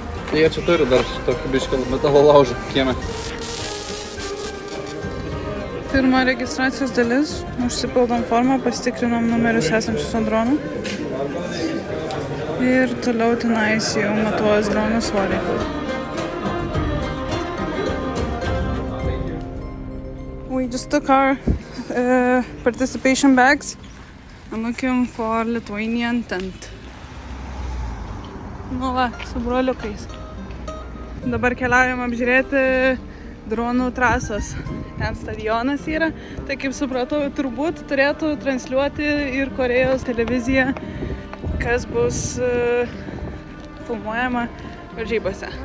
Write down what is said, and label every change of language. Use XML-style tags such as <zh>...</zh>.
<lt>Tai jie čia turi dar tokį bišką metalo laužą kieme. Pirma registracijos dalis, užsipildom formą, pasitikrinom numerius esančius ant dronų. Ir toliau tenais jau matuos dronų svorį.</lt> <en>We just took our participation bags. I'm looking for Lithuanian tent.</en> <lt>Nu va, su broliukais. Dabar keliaujam apžiūrėti dronų trasos. Ten stadionas yra. Tai kaip supratau, turbūt turėtų transliuoti ir Korėjos televizija, kas bus filmuojama varžybose.</lt>